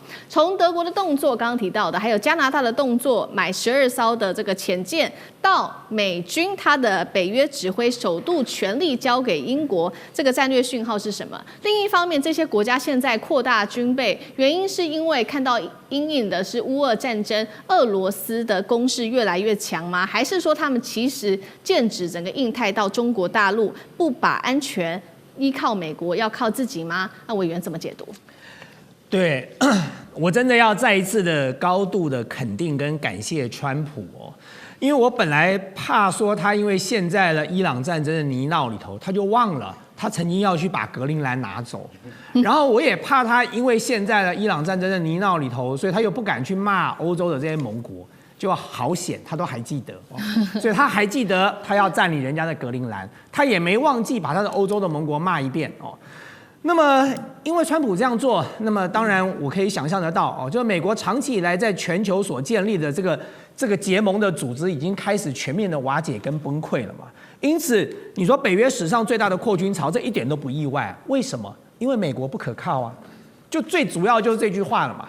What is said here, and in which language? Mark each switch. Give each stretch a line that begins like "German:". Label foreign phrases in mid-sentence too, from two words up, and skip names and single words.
Chinese: 從德國的動作剛剛提到的，還有加拿大的動作，買12艘的這個潛艦，到美軍他的北約指揮首度權力交給英國，這個戰略訊號是什麼？另一方面，這些國家現在擴大軍備，原因是因為看到因應的是烏俄戰爭，俄羅斯的攻勢越來越強嗎？還是說他們其實劍指整個印太到中國大陸，不把安全依靠美國，要靠自己嗎？那委員怎麼解讀？对，我真的要再一次的高度的肯定跟感謝川普哦，因為我本來怕說他因為陷在了伊朗戰爭的泥淖裡頭，他就忘了他曾經要去把格陵蘭拿走，然後我也怕他因為陷在了伊朗戰爭的泥淖裡頭，所以他又不敢去罵歐洲的這些盟國，就好險他都還記得哦，所以他還記得他要佔領人家的格陵蘭，他也沒忘記把他的歐洲的盟國罵一遍哦。那麼，因為川普這樣做，那麼當然我可以想象得到哦，就是美國長期以來在全球所建立的這個結盟的組織已經開始全面的瓦解跟崩潰了嘛。因此，你說北約史上最大的擴軍潮，這一點都不意外。為什麼？因為美國不可靠啊，就最主要就是這句話了嘛。